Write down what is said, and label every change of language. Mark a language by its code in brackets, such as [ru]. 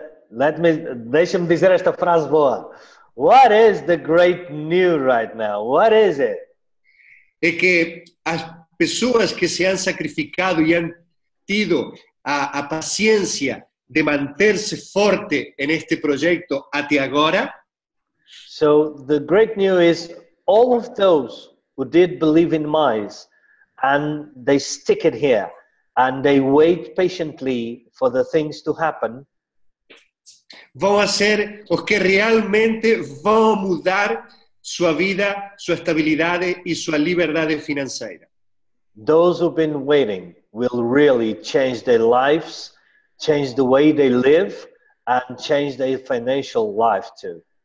[pt] Deixa-me dizer esta frase boa. [en] What is the great news right now? What is it? [es] Es que las personas que se han sacrificado y han tenido a paciencia de mantenerse fuerte en este proyecto hasta ahora. [en] So the great news is all of those who did believe in Mize and they stick it here and they wait patiently for the things to happen. [pt] Vão ser os que realmente vão mudar sua vida, sua estabilidade e sua liberdade financeira. [en] Those who've been waiting will really change their lives, change the way they live, and change their financial life too.